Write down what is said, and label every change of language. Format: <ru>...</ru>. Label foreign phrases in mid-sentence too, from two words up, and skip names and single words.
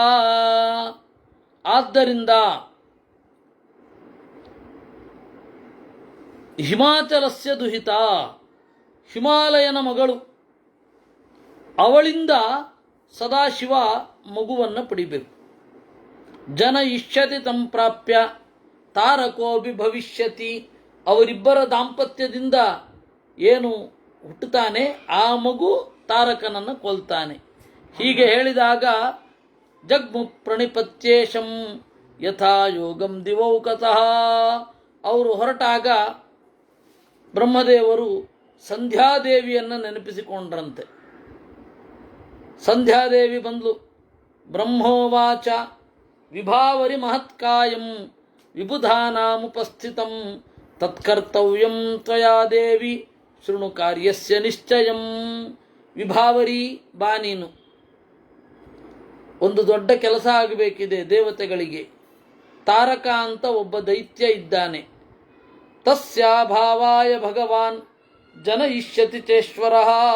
<kn>ಆದ್ದರಿಂದ</kn> <sa>ಹಿಮಾಚಲಸ್ಯ ದುಹಿತ,</sa> <kn>ಹಿಮಾಲಯನ ಮಗಳು, ಅವಳಿಂದ ಸದಾಶಿವ ಮಗುವನ್ನು ಪಡಿಬೇಕು.</kn> <sa>ಜನ ಇಷ್ಯತಿ ತಂ ಪ್ರಾಪ್ಯ ತಾರಕೋಬಿ ಭವಿಷ್ಯತಿ.</sa> <kn>ಅವರಿಬ್ಬರ ದಾಂಪತ್ಯದಿಂದ ಏನು ಹುಟ್ಟುತ್ತಾನೆ ಆ ಮಗು ತಾರಕನನ್ನು ಕೊಲ್ತಾನೆ. ಹೀಗೆ ಹೇಳಿದಾಗ</kn> <sa>ಜಗ್ಮು ಪ್ರಣಿಪತ್ಯೇಶಂ ಯಥಾ ಯೋಗಂ ದಿವೌಕತಃ.</sa> <kn>ಅವರು ಹೊರಟಾಗ ಬ್ರಹ್ಮದೇವರು ಸಂಧ್ಯಾದೇವಿಯನ್ನು ನೆನಪಿಸಿಕೊಂಡ್ರಂತೆ. ಸಂಧ್ಯಾದೇವಿ ಬಂದ್ಲು.</kn> <sa>ಬ್ರಹ್ಮೋವಾಚ ವಿಭಾವರಿ ಮಹತ್ಕಾಯಂ ವಿಬುಧಾನಾಮುಪಸ್ಥಿತಂ ತತ್ಕರ್ತವ್ಯಂ ತ್ವಯಾ ದೇವಿ ಶೃಣು ಕಾರ್ಯಸ್ಯ ನಿಶ್ಚಯಂ.</sa> <kn>ವಿಭಾವರಿ, ಬಾ ನೀನು, ಒಂದು ದೊಡ್ಡ ಕೆಲಸ ಆಗಬೇಕಿದೆ ದೇವತೆಗಳಿಗೆ. ತಾರಕ ಅಂತ ಒಬ್ಬ ದೈತ್ಯ ಇದ್ದಾನೆ.</kn> <sa>ತಸ್ಯಾಭಾವಾಯ ಭಗವಾನ್ ಜನಯಿಷ್ಯತಿ ಚೇಶ್ವರಃ.</sa>